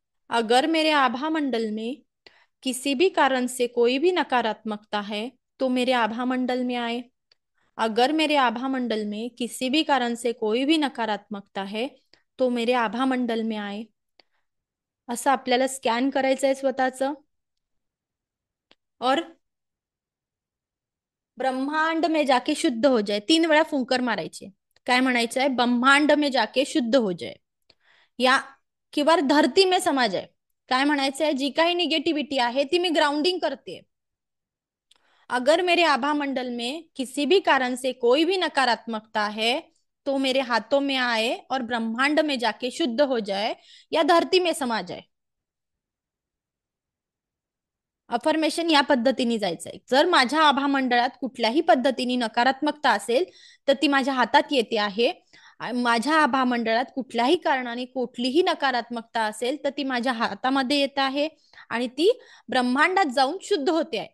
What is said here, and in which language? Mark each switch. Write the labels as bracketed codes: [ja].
[hi] अगर मेरे आभा मंडल में किसी भी कारण से कोई भी नकारात्मकता है तो मेरे आभा मंडल में आए. अगर मेरे आभा मंडल में किसी भी कारण से कोई भी नकारात्मकता है तो मेरे आभा मंडल में आए. [mr] असं आपल्याला स्कॅन करायचं आहे स्वतःचं. और [hi] ब्रह्मांड में जाके शुद्ध हो जाए, [mr] 3 वेळा फुंकर मारायचे. काय म्हणायचं आहे? [hi] ब्रह्मांड में जाके शुद्ध हो जाए, या किंवा धरती में समा जाए. [mr] काय म्हणायचं आहे? जी काही निगेटिव्हिटी आहे ती मी ग्राउंडिंग करते. [hi] अगर मेरे आभा मंडल में किसी भी कारण से कोई भी नकारात्मकता है तो मेरे हाथों में आए और ब्रह्मांड में जाके शुद्ध हो जाए या धरती में समा जाए. [mr] अफर्मेशन या पद्धतीने जायचंय. जर माझ्या आभा मंडळात कुठल्याही पद्धतीने नकारात्मकता असेल तर ती माझ्या हातात येते आहे. माझ्या आभा मंडळात कुठल्याही कारणाने कुठलीही नकारात्मकता असेल तर ती माझ्या हातामध्ये येत आहे आणि ती ब्रह्मांडात जाऊन शुद्ध होते आहे.